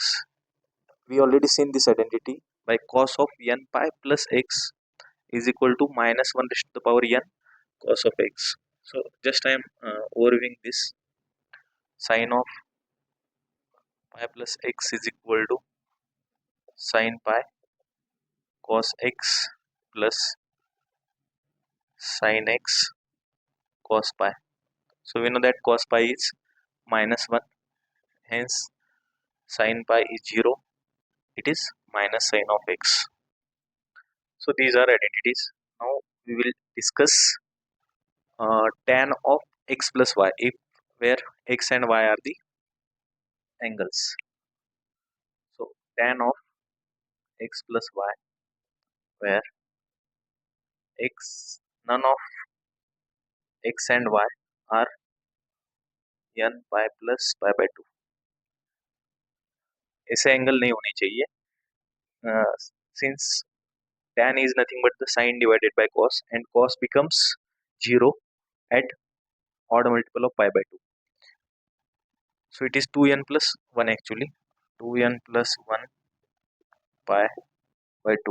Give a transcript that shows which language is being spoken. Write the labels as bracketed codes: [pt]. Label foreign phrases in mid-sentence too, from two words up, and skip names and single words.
[en] We already seen this identity by cos of n pi plus x is equal to minus 1 raised to the power n cos of x. So just I am overviewing this. Sin of pi plus x is equal to sin pi cos x plus sin x cos pi. So we know that cos pi is minus 1, hence sin pi is 0, it is minus sin of x. So these are identities. Now we will discuss tan of x plus y, if where x and y are the angles. So tan of x plus y, where x, none of x and y are n pi plus pi by 2. [hi] ऐसे एंगल नहीं होने चाहिए, [en] since tan is nothing but the sine divided by cos and cos becomes 0 at odd multiple of pi by 2. So it is 2n plus 1 actually, 2n plus 1 pi by 2.